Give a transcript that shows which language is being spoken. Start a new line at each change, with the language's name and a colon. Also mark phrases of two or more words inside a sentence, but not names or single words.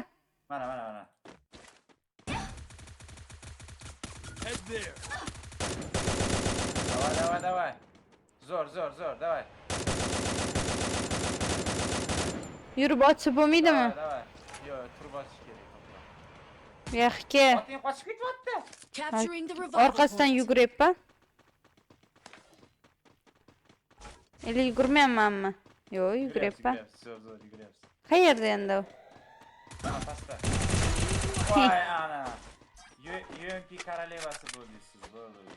Uzbek: Mana. Давай. Zo'r, давай. Yurib o'tsa bo'lmaydimi? Давай. Yo'q, turib bosish kerak. Yaxki. Oting qochib ketyapti.
English: Capturing the revival
Uzbek: Orqasidan point. yuguryapman. Eli yugurmayapmanmi? Yo'q, yuguryapman. Zo'r, yuguryapsiz. Qayerda endi u? Mana pastda. Voy ana. UMP korolevasi bo'ldingiz, bo'ldi.